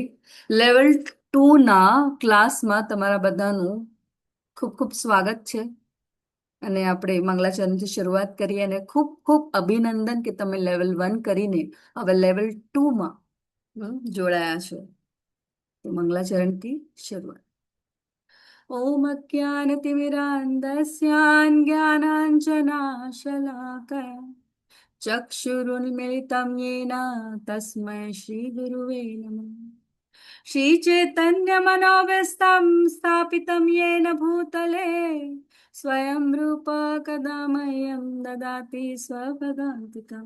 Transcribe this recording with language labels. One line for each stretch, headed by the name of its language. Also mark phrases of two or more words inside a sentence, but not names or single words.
Gujarati: લેવલ 2 ના ક્લાસમાં તમારા બધાનું ખૂબ ખૂબ સ્વાગત છે. અને આપણે મંગલાચરણથી શરૂઆત કરીએ અને ખૂબ ખૂબ અભિનંદન કે તમે લેવલ 1 કરીને હવે લેવલ 2માં જોડાયા છો. તો મંગલાચરણથી શરૂઆત.
Sanskrit: ॐ अज्ञानतिमिरान्धस्याज्ञानाञ्जनाशलाकया चक्षुरुन्मिलितं येन तस्मै श्रीगुरुवे नमः. श्रीचैतन्यमनोभीष्टं स्थापितं येन भूतले स्वयं रूप कदा मह्यं ददाति स्वपदान्तिकम्.